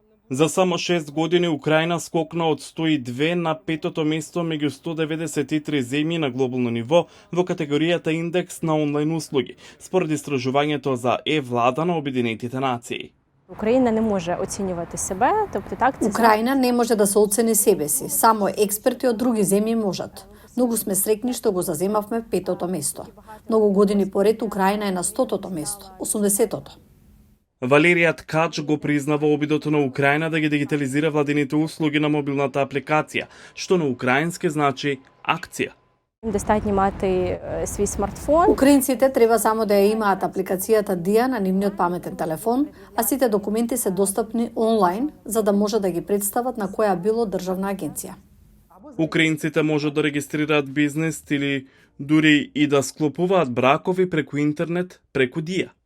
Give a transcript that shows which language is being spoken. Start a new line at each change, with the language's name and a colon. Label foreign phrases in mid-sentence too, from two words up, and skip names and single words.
Macedonian: За само 6 години Украина скокна од 102 на петото место меѓу 193 земји на глобално ниво во категоријата индекс на онлайн услуги, според истражувањето за влада на Обединетите нации.
Ukrainian: Україна не може оцінювати себе, тобто так це
Macedonian: Украина не може да се оцени себе си, само експерти од други земји можат. Многу сме среќни што го заземавме петото место. Многу години поред Украина е на 100-тото место, 80-тото. Валерија Ткач го признава обидото на Украина да ги дигитализира владините услуги на мобилната апликација, што на украински значи акција.
Ukrainian: достатньо мати свій смартфон.
Macedonian: Украинците треба само да ја имаат апликацијата ДИА на нивниот паметен телефон, а сите документи се достапни онлайн, за да може да ги представат на која било државна агенција. Украинците можат да регистрираат бизнес или дури и да склопуваат бракови преку интернет, преку ДИА.